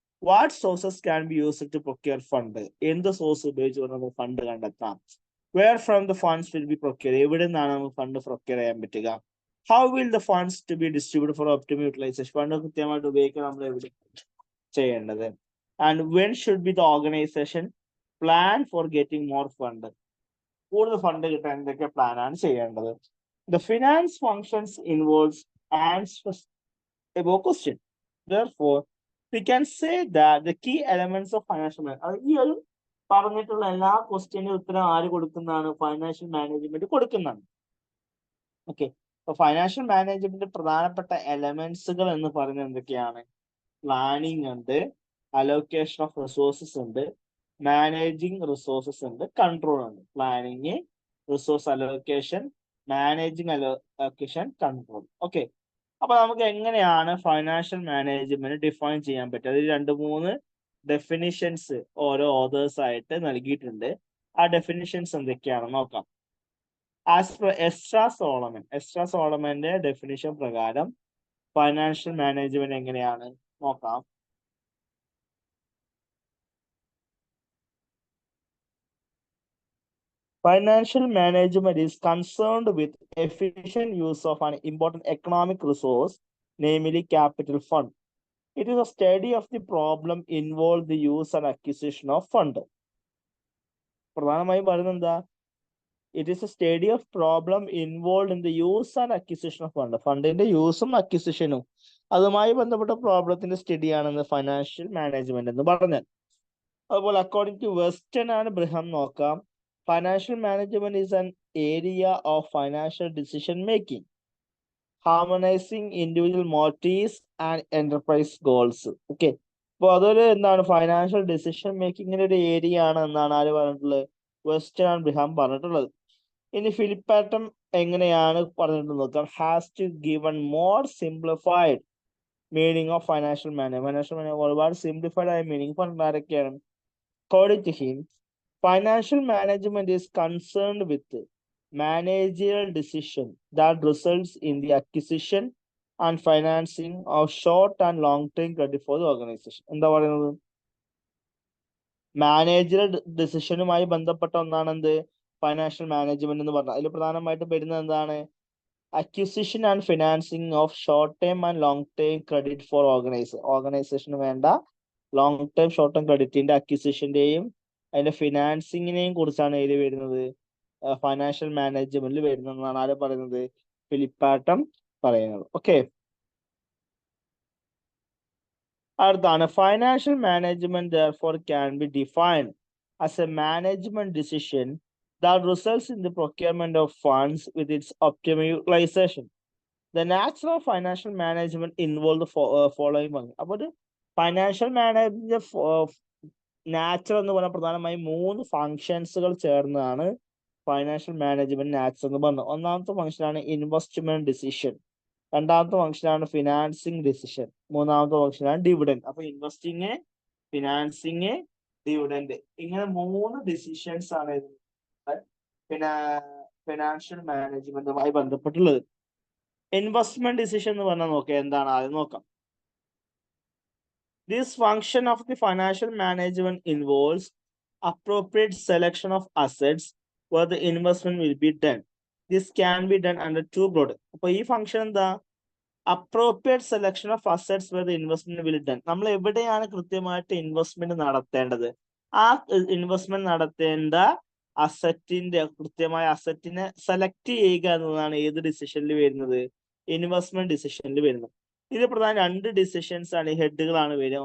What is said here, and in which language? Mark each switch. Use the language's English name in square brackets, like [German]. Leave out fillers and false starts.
[English] What sources can be used to procure fund? [Malayalam] എന്ത് source ഉപയോഗിച്ചുകൊണ്ട് നമുക്ക് ഫണ്ട് കണ്ടെത്താം? [English] Where from the funds will be procured? [Malayalam] എവിടെ നിന്നാണ് നമുക്ക് ഫണ്ട് പ്രൊക്യൂർ ചെയ്യാൻ പറ്റുക? [English] How will the funds to be distributed for optimal utilization? [Malayalam] Fund കൃത്യമായിട്ട് ഉപയോഗിക്കാൻ നമ്മൾ എവിടെ ചെയ്യേണ്ടത്? [English] And when should be the organization plan for getting more fund? [Malayalam] കൂടുതൽ ഫണ്ട് കിട്ടാൻ എന്തൊക്കെ പ്ലാൻ ആണ് ചെയ്യേണ്ടത്? [English] The finance functions involves answers above question. Therefore, we can say that the key elements of financial management, [Malayalam] ഈ ഒരു പറഞ്ഞിട്ടുള്ള എല്ലാ ക്വസ്റ്റ്യനും ഉത്തരം ആര് കൊടുക്കുന്നതാണ്? ഫൈനാൻഷ്യൽ മാനേജ്മെന്റ് കൊടുക്കുന്നതാണ്. ഓക്കെ, അപ്പൊ ഫൈനാൻഷ്യൽ മാനേജ്മെന്റ് പ്രധാനപ്പെട്ട എലമെന്റ്സുകൾ എന്ന് പറയുന്നത് എന്തൊക്കെയാണ്? പ്ലാനിങ് ഉണ്ട്, അലോക്കേഷൻ ഓഫ് റിസോഴ്സസ് ഉണ്ട്, മാനേജിങ് റിസോഴ്സസ് ഉണ്ട്, കൺട്രോൾ ഉണ്ട്. Planning, resource allocation, managing allocation control. Okay, അപ്പൊ നമുക്ക് എങ്ങനെയാണ് ഫൈനാൻഷ്യൽ മാനേജ്മെന്റ് ഡിഫൈൻ ചെയ്യാൻ പറ്റുക? അതിൽ 2-3 ഡെഫിനിഷൻസ് ഓരോ ഓതേഴ്സ് ആയിട്ട് നൽകിയിട്ടുണ്ട്. ആ ഡെഫിനിഷൻസ് എന്തൊക്കെയാണെന്ന് നോക്കാം. ആസ് പെർ എസ്ട്രാ സോളമന്റെ ഡെഫിനിഷൻ പ്രകാരം ഫൈനാൻഷ്യൽ മാനേജ്മെന്റ് എങ്ങനെയാണ് നോക്കാം. [English] Financial management is concerned with efficient use of an important economic resource, namely capital fund. It is a study of the problem involved the use and acquisition of fund. [Malayalam] പ്രധാനമായും പറയുന്നത് എന്താ? [English] It is a study of problem involve in the use and acquisition of fund. [Malayalam] ഫണ്ടിന്റെ യൂസും അക്വിസിഷനും അതുമായി ബന്ധപ്പെട്ട പ്രോബ്ലത്തിന്റെ സ്റ്റഡിയാണെന്ന് financial management എന്ന് പറഞ്ഞാൽ. [English] അതുപോലെ according to Weston and Brigham നോക്കാം, financial management is an area of financial decision making, harmonizing individual motives and enterprise goals. [Malayalam] Okay, അപ്പൊ അതൊരു എന്താണ് ഫൈനാൻഷ്യൽ ഡിസിഷൻ മേക്കിങ്ങിന്റെ ഒരു ഏരിയ ആണ് എന്നാണ് ആര് പറഞ്ഞിട്ടുള്ളത്? വെസ്റ്റേൺ ആൻഡ് ബ്രഹാം പറഞ്ഞിട്ടുള്ളത്. ഇനി ഫിലിപ്പാറ്റം എങ്ങനെയാണ് പറഞ്ഞിട്ട് നോക്കാം. [English] Has to given more simplified meaning of financial management. [Malayalam] ഒരുപാട് സിംപ്ലിഫൈഡ് ആയ മീനിങ് പറഞ്ഞ ആരൊക്കെയാണ്? [English] According to him, financial management is concerned with managerial decision that results in the acquisition and financing of short and long-term credit for the organization. [Malayalam] എന്താ പറയുന്നത്? Managerial ഡിസിഷനുമായി ബന്ധപ്പെട്ട ഒന്നാണ് എന്ത്? Financial management എന്ന് പറഞ്ഞാൽ. അതിൽ പ്രധാനമായിട്ടും വരുന്നത് എന്താണ്? Acquisition and financing of short term and long term credit four ഓർഗനൈസേഷന് വേണ്ട ലോങ് ടേം ഷോർട്ട് ടേം ക്രെഡിറ്റിന്റെ അക്വിസിഷന്റെയും അതിന്റെ ഫിനാൻസിങ്ങിനെയും കുറിച്ചാണ് ഇതിൽ വരുന്നത്, ഫൈനാൻഷ്യൽ മാനേജ്മെന്റിൽ വരുന്നതെന്നാണ് ആര് പറയുന്നത്? ഫിലിപ്പാട്ടം പറയുന്നത്. ഓക്കെ, അടുത്താണ് [English] Financial management therefore can be defined as a management decision that results in the procurement of funds with its optimal utilization. The nature of financial management involve the following. [Malayalam] അപ്പോൾ financial management nature എന്ന് പറഞ്ഞാൽ പ്രധാനമായും 3 ഫങ്ഷൻസുകൾ ചേർന്നതാണ് financial management nature എന്ന് പറഞ്ഞത്. ഒന്നാമത്തെ ഫംഗ്ഷനാണ് investment decision, രണ്ടാമത്തെ ഫംഗ്ഷനാണ് ഫിനാൻസിങ് ഡിസിഷൻ, മൂന്നാമത്തെ ഫംഗ്ഷനാണ് ഡിവിഡൻഡ്. അപ്പൊ ഇൻവെസ്റ്റിങ്, ഫിനാൻസിങ്, ഡിവിഡൻഡ്, ഇങ്ങനെ 3 ഡിസിഷൻസ് ആണ് പിന്നെ ഫിനാൻഷ്യൽ മാനേജ്മെന്റുമായി ബന്ധപ്പെട്ടുള്ളത്. ഇൻവെസ്റ്റ്മെന്റ് ഡിസിഷൻ എന്ന് പറഞ്ഞാൽ നോക്കാം എന്താണ് ആദ്യം നോക്കാം. [English] This function of the financial management involves appropriate selection of assets where the investment will be done. This can be done under 2 broad. [Malayalam] അപ്പോൾ ഈ ഫംഗ്ഷൻ എന്താ? [English] Appropriate selection of assets where the investment will be done. [Malayalam] നമ്മൾ എവിടെയാണ് കൃത്യമായിട്ട് investment നടത്തേണ്ടത്, ആ investment നടത്തേണ്ട അസറ്റിന്റെ കൃത്യമായ അസറ്റിനെ സെലക്ട് ചെയ്യുക എന്നതാണ് ഏത് ഡിസിഷനിൽ വരുന്നത്? ഇൻവെസ്റ്റ്മെന്റ് ഡിസിഷനിൽ വരുന്നത്. ഇത് പ്രധാന 2 ഡിസിഷൻസ് ആണ്, ഹെഡുകളാണ് വരിക.